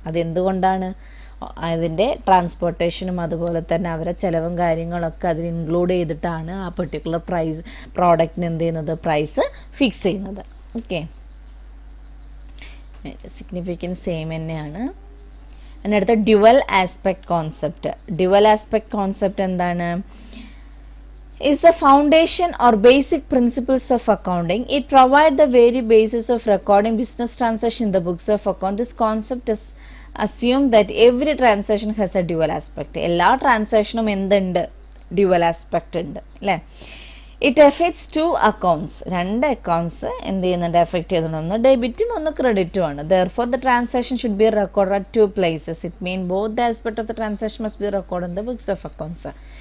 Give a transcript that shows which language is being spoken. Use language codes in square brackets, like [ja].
[ml] അതെന്തുകൊണ്ടാണ്, അതിൻ്റെ ട്രാൻസ്പോർട്ടേഷനും അതുപോലെ തന്നെ അവരെ ചിലവും കാര്യങ്ങളൊക്കെ അതിൽ ഇൻക്ലൂഡ് ചെയ്തിട്ടാണ് ആ പെർട്ടിക്കുലർ പ്രോഡക്റ്റിന് എന്ത് ചെയ്യുന്നത്, പ്രൈസ് ഫിക്സ് ചെയ്യുന്നത്. ഓക്കെ, സിഗ്നിഫിക്കൻസ് സെയിം തന്നെയാണ്. അതിനടുത്ത dual aspect concept. Dual aspect concept എന്താണ്? [en] is the foundation or basic principles of accounting. It provides the very basis of recording business transaction in the books of account. This concept is assume that every transaction has a dual aspect. [ml] എല്ലാ ട്രാൻസാക്ഷനും എന്തുണ്ട്? Dual aspect ഉണ്ട് അല്ലേ. [en] It effects 2 accounts. [ml] 2 accounts എന്ത് ചെയ്യുന്നുണ്ട്? Effect ചെയ്യുന്നുണ്ട്. ഒന്ന് ഡെബിറ്റും ഒന്ന് ക്രെഡിറ്റും ആണ്. [en] Therefore the transaction should be record at 2 places. It mean both the aspect of the transaction must be record in the books of accounts.